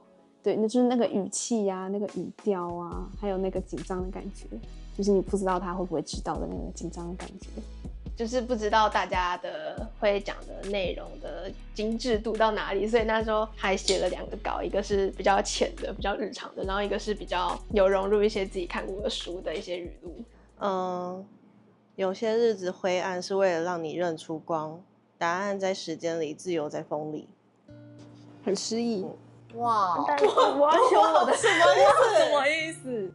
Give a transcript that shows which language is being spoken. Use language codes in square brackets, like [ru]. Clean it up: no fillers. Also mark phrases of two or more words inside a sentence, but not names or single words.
[zh] 對，那就是那個語氣啊，那個語調啊，還有那個緊張的感覺，就是你不知道他會不會知道的那個緊張的感覺，就是不知道大家的會講的內容的精緻度到哪裡，所以那時候還寫了2個稿，一個是比較淺的、比較日常的，然後一個是比較有融入一些自己看過的書的一些語錄。有些日子灰暗是為了讓你認出光，答案在時間裡，自由在風裡。很詩意。哇，但是我要修我的什么意思？什么意思？